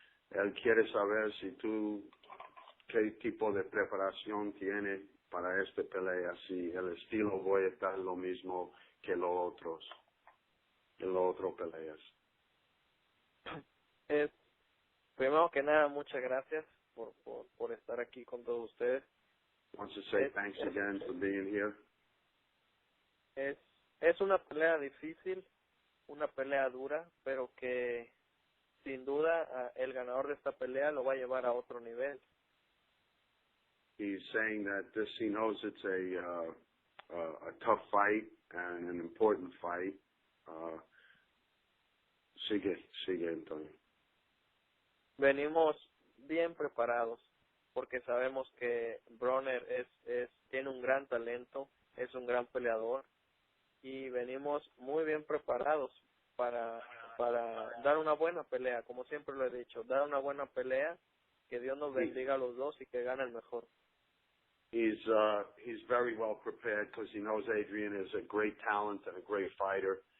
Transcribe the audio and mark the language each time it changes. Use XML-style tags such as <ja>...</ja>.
<es>Él quiere saber si tú, qué tipo de preparación tiene para esta pelea, si el estilo voy a estar lo mismo que en las otras peleas. Primero que nada, muchas gracias por estar aquí con todos ustedes.</es> <en>Want to say thanks again for being here.</en> <es>Es una pelea difícil, una pelea dura, pero que sin duda el ganador de esta pelea lo va a llevar a otro nivel.</es> <en>He's saying that he knows it's a tough fight and an important fight.</en> <es>Sigue, Antonio. Venimos bien preparados porque sabemos que Broner tiene un gran talento, es un gran peleador y venimos muy bien preparados para dar una buena pelea, como siempre lo he dicho, dar una buena pelea, que Dios nos bendiga a los dos y que gane el mejor.</es> <en>He's very well prepared because he knows Adrien is a great talent and a great fighter.</en>